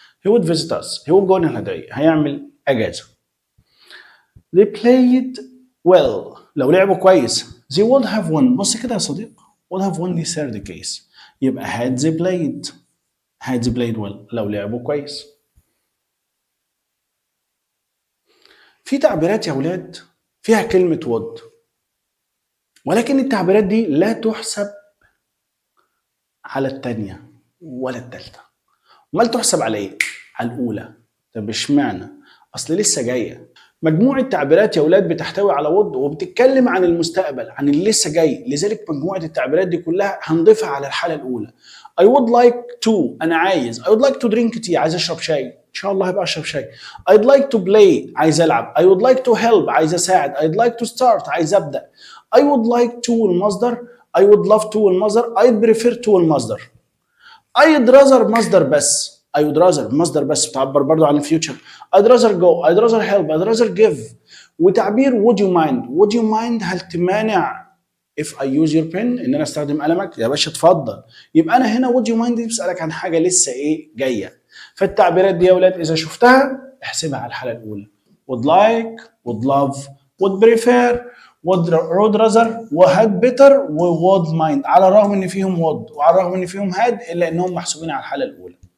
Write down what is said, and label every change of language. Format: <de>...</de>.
<en>he would visit us، he would go on holiday،</en> <ar>هيعمل اجازه.</ar> <en>they played well،</en> <ar>لو لعبوا كويس</ar> <en>they would have won.</en> <ar>بص كده يا صديق،</ar> <en>would have won</en> <ar>دي</ar> <en>third case،</en> <ar>يبقى</ar> <en>had they played well،</en> <ar>لو لعبوا كويس. في تعبيرات يا ولاد فيها كلمة would، ولكن التعبيرات دي لا تحسب على التانية ولا التالتة. امال تحسب على ايه؟ على الأولى. طب اشمعنى؟ أصل لسه جاية. مجموعة تعبيرات يا ولاد بتحتوي على would وبتتكلم عن المستقبل، عن اللي لسه جاي، لذلك مجموعة التعبيرات دي كلها هنضيفها على الحالة الأولى.</ar> <en>I would like to،</en> <ar>أنا عايز.</ar> <en>I would like to drink tea،</en> <ar>عايز أشرب شاي. إن شاء الله هبقى أشرب شاي.</ar> <en>I'd like to play،</en> <ar>عايز ألعب.</ar> <en>I would like to help،</en> <ar>عايز أساعد.</ar> <en>I'd like to start،</en> <ar>عايز أبدأ.</ar> <en>I would like to المصدر، I would love to المصدر، I'd prefer to المصدر. I'd rather</en> <ar>مصدر بس.</ar> <en>I would rather</en> <ar>مصدر بس بتعبر برضو عن الفيوتشر.</ar> <en>I'd rather go، I'd rather help، I'd rather give.</en> <ar>وتعبير</ar> <en>would you mind</en> <ar>هل تمانع</ar> <en>if I use your pen</en> <ar>ان انا استخدم قلمك؟ يا باشا اتفضل. يبقى انا هنا</ar> <en>would you mind</en> <ar>دي بسألك عن حاجة لسه ايه جاية. فالتعبيرات دي يا ولاد اذا شفتها احسبها على الحالة الاولى.</ar> <en>would like، would love، would prefer، would rather،</en> <ar>و</ar> <en>had better،</en> <ar>و</ar> <en>would mind،</en> <ar>على الرغم ان فيهم would وعلى الرغم ان فيهم had الا انهم محسوبين على الحالة الاولى.</ar>